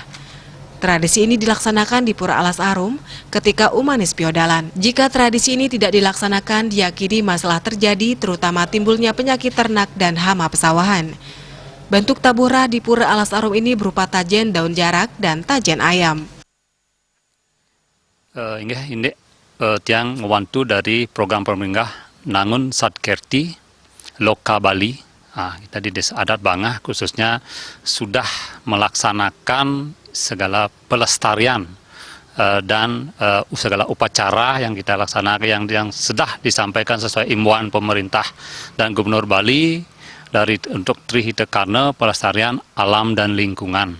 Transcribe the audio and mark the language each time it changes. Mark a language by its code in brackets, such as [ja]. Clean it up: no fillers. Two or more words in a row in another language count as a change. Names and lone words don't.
[id] Tradisi ini dilaksanakan di Pura Alas Arum ketika Umanis piodalan. Jika tradisi ini tidak dilaksanakan, diyakini masalah terjadi terutama timbulnya penyakit ternak dan hama pesawahan. Bentuk tabuhrah di Pura Alas Arum ini berupa tajen daun jarak dan tajen ayam. Ini [ban] tiang ngewantu [id] dari program pemerintah Nangun Satkerti Loka Bali. Kita di Desa Adat Bangah khususnya sudah melaksanakan segala pelestarian dan segala upacara yang kita laksanakan yang sudah disampaikan sesuai imbauan pemerintah dan Gubernur Bali untuk Tri Hita Karana pelestarian alam dan lingkungan.